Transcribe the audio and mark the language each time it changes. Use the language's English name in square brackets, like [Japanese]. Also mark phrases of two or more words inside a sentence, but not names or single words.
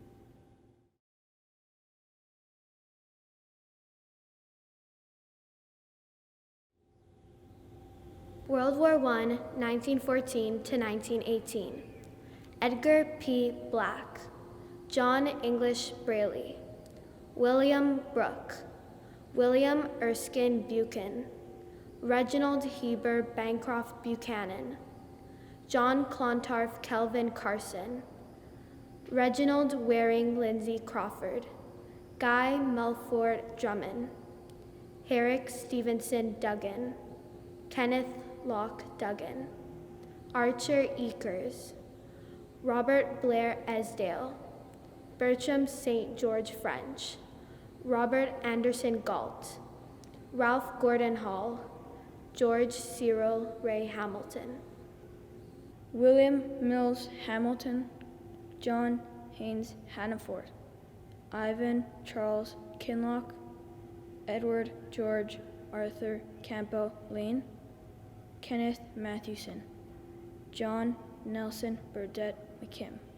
[English] World War I, 1914 to 1918. Edgar P. Black, John English Braley, William Brooke, William Erskine Buchan, Reginald Heber Bancroft Buchanan, John Clontarf Kelvin Carson, Reginald Waring Lindsay Crawford, Guy Melfort Drummond, Herrick Stevenson Duggan, Kenneth Locke Duggan, Archer Eakers, Robert Blair Esdale, Bertram St. George French, Robert Anderson Galt, Ralph Gordon Hall, George Cyril Ray Hamilton, William Mills Hamilton, John Haynes Hannaford, Ivan Charles Kinloch, Edward George Arthur Campbell Lane, Kenneth Mathewson, John Nelson Burdett McKim,